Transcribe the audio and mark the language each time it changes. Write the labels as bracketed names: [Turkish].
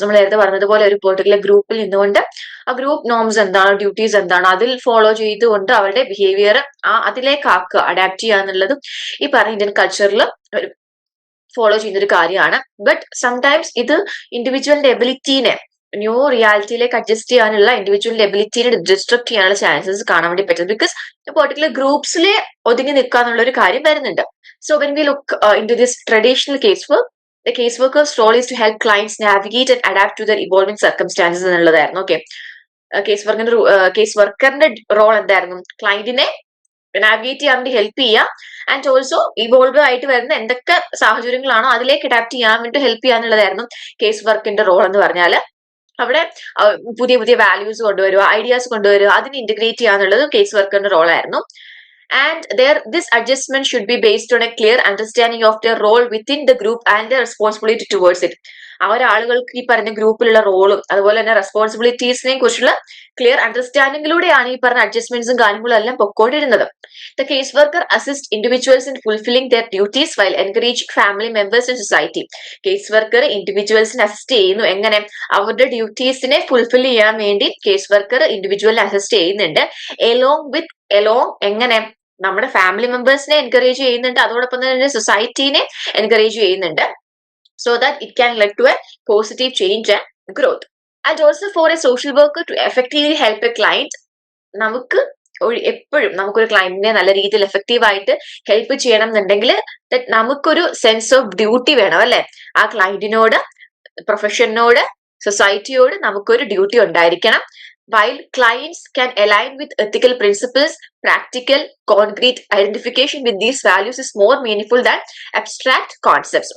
[Malayalam] നമ്മൾ നേരത്തെ പറഞ്ഞതുപോലെ ഒരു പെർട്ടിക്കുലർ ഗ്രൂപ്പിൽ നിന്നുകൊണ്ട് ആ ഗ്രൂപ്പ് നോംസ് എന്താണ്, ഡ്യൂട്ടീസ് എന്താണ്, അതിൽ ഫോളോ ചെയ്തുകൊണ്ട് അവരുടെ ബിഹേവിയർ അതിലേക്ക് ആക്കുക, അഡാപ്റ്റ് ചെയ്യുക എന്നുള്ളതും ഈ പറഞ്ഞ ഇന്ത്യൻ കൾച്ചറിൽ ഒരു ഫോളോ ചെയ്യുന്ന ഒരു കാര്യമാണ്. ബട്ട് സംടൈംസ് ഇത് ഇൻഡിവിജ്വലിന്റെ എബിലിറ്റീനെ ന്യൂ റിയാലിറ്റിയിലേക്ക് അഡ്ജസ്റ്റ് ചെയ്യാനുള്ള ഇൻഡിവിജ്വലിന്റെ എബിലിറ്റീനെ ഡിസ്ട്രക്ട് ചെയ്യാനുള്ള ചാൻസസ് കാണാൻ വേണ്ടി പറ്റും. ബിക്കോസ് പെർട്ടിക്കുലർ ഗ്രൂപ്പ്സിലെ ഒതുങ്ങി നിൽക്കുക എന്നുള്ള ഒരു കാര്യം വരുന്നുണ്ട്. [English] so when we look into this traditional case work, the case worker's role is to help clients navigate and adapt to their evolving circumstances [Malayalam] എന്നുള്ളതായിരുന്നു. ഓക്കെ, കേസ് വർക്കറിന്റെ റോൾ എന്തായിരുന്നു? ക്ലയന്റിനെ നാവിഗേറ്റ് ചെയ്യാൻ വേണ്ടി ഹെൽപ്പ് ചെയ്യുക, ആൻഡ് ഓൾസോ ഇവോൾവ് ആയിട്ട് വരുന്ന എന്തൊക്കെ സാഹചര്യങ്ങളാണോ അതിലേക്ക് adapt ചെയ്യാൻ വേണ്ടി ഹെൽപ്പ് ചെയ്യാന്നുള്ളതായിരുന്നു കേസ് വർക്കിന്റെ റോൾ എന്ന് പറഞ്ഞാൽ. അവിടെ പുതിയ പുതിയ വാല്യൂസ് കൊണ്ടുവരിക, ഐഡിയാസ് കൊണ്ടുവരിക, അതിനെ ഇന്റഗ്രേറ്റ് ചെയ്യാന്നുള്ളത് case വർക്കറിന്റെ റോളായിരുന്നു. [English] And this adjustment should be based on a clear understanding of their role within the group and their responsibility towards it. [Malayalam] ആ ഒരാളുകൾക്ക് ഈ പറഞ്ഞ ഗ്രൂപ്പിലുള്ള റോളും അതുപോലെ തന്നെ റെസ്പോൺസിബിലിറ്റീസിനെ കുറിച്ചുള്ള ക്ലിയർ അണ്ടർസ്റ്റാൻഡിങ്ങിലൂടെയാണ് ഈ പറഞ്ഞ അഡ്ജസ്റ്റ്മെന്റ്സും കാര്യങ്ങളും എല്ലാം പൊക്കോണ്ടിരുന്നത്. [English] The case worker assist individuals in fulfilling their duties while encouraging family members in society. [Malayalam] Case worker ഇൻഡിവിജ്വൽസിനെ assist ചെയ്യുന്നു. എങ്ങനെ? അവരുടെ ഡ്യൂട്ടീസിനെ ഫുൾഫിൽ ചെയ്യാൻ വേണ്ടി കേസ് വർക്കർ ഇൻഡിവിജ്വലിനെ അസിസ്റ്റ് ചെയ്യുന്നുണ്ട്. [English] along with [Malayalam] എലോങ് എങ്ങനെ നമ്മുടെ ഫാമിലി മെമ്പേഴ്സിനെ എൻകറേജ് ചെയ്യുന്നുണ്ട്, അതോടൊപ്പം തന്നെ സൊസൈറ്റീനെ എൻകറേജ് ചെയ്യുന്നുണ്ട്. [English] So that it can lead to a positive change and growth. And also for a social worker to effectively help a client, [Malayalam] നമുക്ക് എപ്പോഴും നമുക്കൊരു ക്ലയന്റിനെ നല്ല രീതിയിൽ എഫക്റ്റീവ് ആയിട്ട് ഹെൽപ്പ് ചെയ്യണം എന്നുണ്ടെങ്കിൽ നമുക്കൊരു സെൻസ് ഓഫ് ഡ്യൂട്ടി വേണം അല്ലെ. ആ ക്ലയന്റിനോട്, പ്രൊഫഷനോട്, സൊസൈറ്റിയോട് നമുക്കൊരു ഡ്യൂട്ടി ഉണ്ടായിരിക്കണം. [English] While clients can align with ethical principles, practical, concrete identification with these values is more meaningful than abstract concepts.